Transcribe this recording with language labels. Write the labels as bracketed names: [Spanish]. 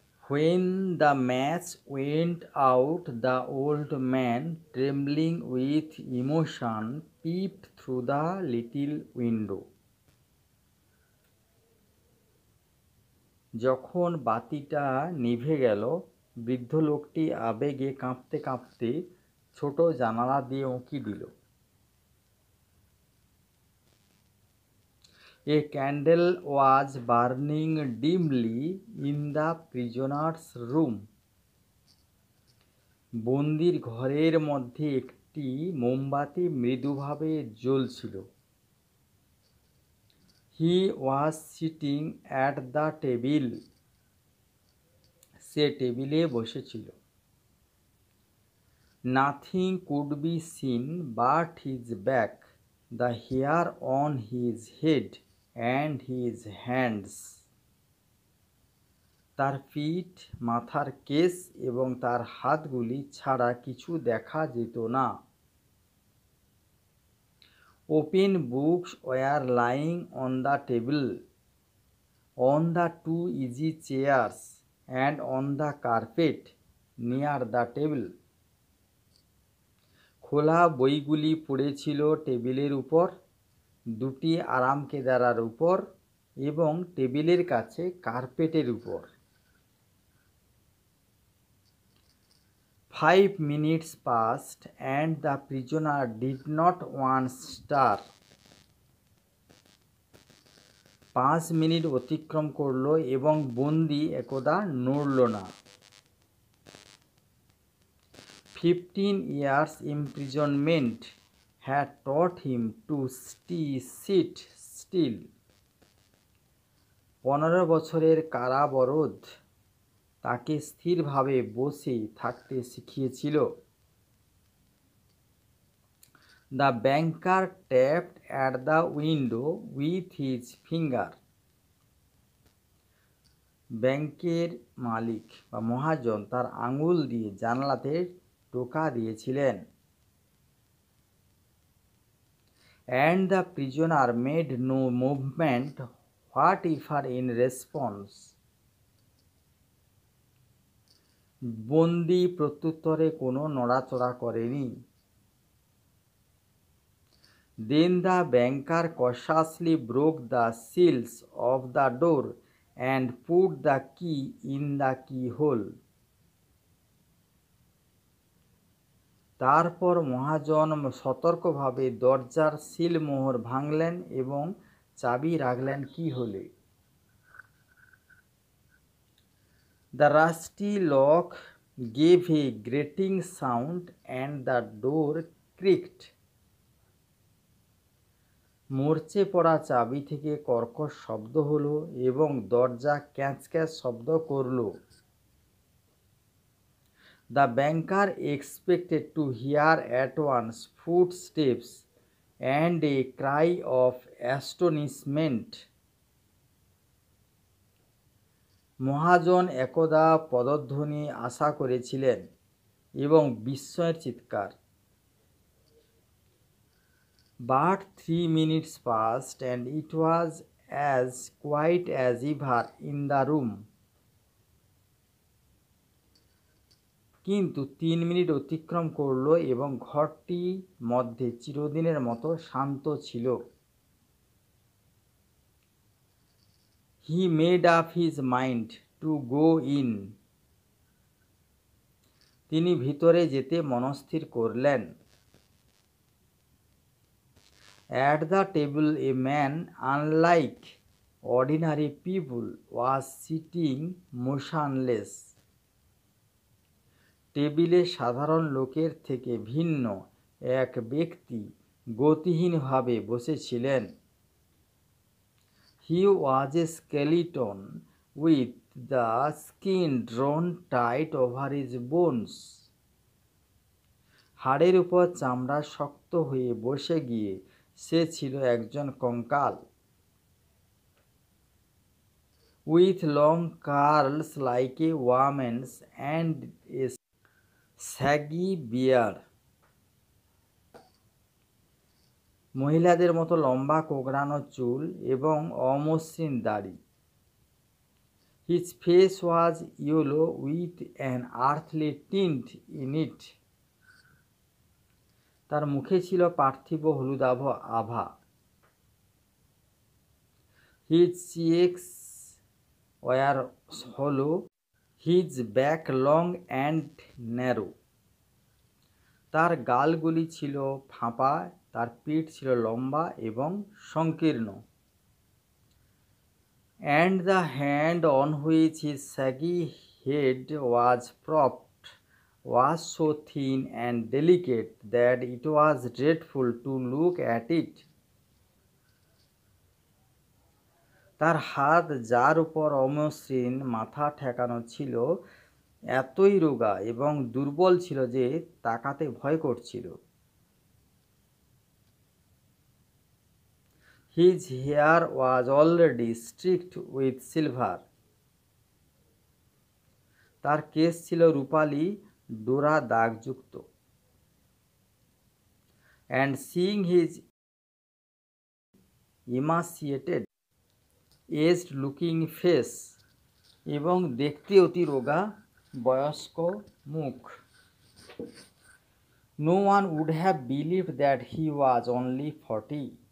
[English] When the match went out, the old man, trembling with emotion, peeped through the little window. [Bangla] যখন বাতিটা নিভে গেল, বৃদ্ধ লোকটি আবেগে কাঁপতে কাঁপতে ছোট জানালা দিয়ে উঁকি দিল। [English] A candle was burning dimly in the prisoner's room. [Bangla] বন্দির ঘরের মধ্যে একটি মোমবাতি মৃদুভাবে জ্বলছিল। [English] He was sitting at the table. [Bangla] সে টেবিলে বসেছিল। [English] Nothing could be seen but his back, the hair on his head and his hands. [Bangla] তার পিঠ, মাথার কেশ এবং তার হাতগুলি ছাড়া কিছু দেখা যেত না। [English] Open books were lying on the table, on the two easy chairs and on the carpet near the table. [Bangla] খোলা বইগুলি পড়েছিল টেবিলের উপর, দুটি আরামকেদারার উপর এবং টেবিলের কাছে কার্পেটের উপর। [English] 5 minutes passed and the prisoner did not once stir. [Bangla] 5 minute অতিক্রম করল এবং বন্দী একদা নড়ল না। [English] 15 years imprisonment had taught him to sit still. [Bangla] 15 বছরের কারাবরোধ তাকে স্থিরভাবে বসে থাকতে শিখিয়েছিল। [English] The banker tapped at the window with his finger. [Bangla] ব্যাংকের মালিক বা মহাজন তার আঙুল দিয়ে জানালাতে টোকা দিয়েছিলেন। [English] And the prisoner made no movement whatever in response. [Bangla] বন্দী প্রত্যুত্তরে কোনো নড়াচড়া করেনি। [English] Then the banker cautiously broke the seals of the door and put the key in the keyhole. [Bangla] তারপর মহাজন সতর্কভাবে দরজার সিলমোহর ভাঙলেন এবং চাবি রাখলেন কিহোলে। [English] The rusty lock gave a grating sound and the door creaked. [Bangla] মরচে পড়া চাবি থেকে কর্কশ শব্দ হলো এবং দরজা ক্যাঁচ ক্যাঁচ শব্দ করল। [English] The banker expected to hear at once footsteps and a cry of astonishment. [Bangla] মহাজন একদা পদধ্বনি আশা করেছিলেন এবং বিস্ময়ের চিৎকার। [English] But 3 minutes passed and it was as quiet as ever in the room. [Bangla] কিন্তু 3 মিনিট অতিক্রম করল এবং ঘরটি মধ্যে চিরদিনের মতো শান্ত ছিল। [English] He made up his mind to go in. [Bangla] তিনি ভিতরে যেতে মনস্থির করলেন। [English] At the table a man unlike ordinary people was sitting motionless. [Bangla] টেবিলে সাধারণ লোকের থেকে ভিন্ন এক ব্যক্তি গতিহীনভাবে বসেছিলেন। [English] He was a skeleton with the skin drawn tight over his bones. [Bangla] হাড়ের উপর চামড়া শক্ত হয়ে বসে গিয়ে সে ছিল একজন কঙ্কাল। [English] With long curls like a woman's and a saggy beard. [Bangla] মহিলাদের মতো লম্বা কোঁকড়ানো চুল এবং অমসৃণ দাড়ি। [English] His face was yellow with an earthly tint in it. [Bangla] তার মুখে ছিল পার্থিব হলুদাভ আভা। [English] His cheeks were hollow, his back long and narrow. [Bangla] তার গালগুলি ছিল ফাঁপা, তার পিঠ ছিল লম্বা এবং সংকীর্ণ। [English] And the hand on which his shaggy head was propped was so thin and delicate that it was dreadful to look at it. [Bangla] তার হাত যার উপর অমসৃণ মাথা ঠেকানো ছিল এতই রোগা এবং দুর্বল ছিল যে তাকাতে ভয় করছিল। [English] His hair was already streaked with silver. [Bangla] তার কেশ ছিল রূপালি ডোরা দাগযুক্ত। [English] And seeing his emaciated, aged looking face, [Bangla] এবং দেখতে অতি রোগা বয়স্ক মুখ, [English] no one would have believed that he was only 40.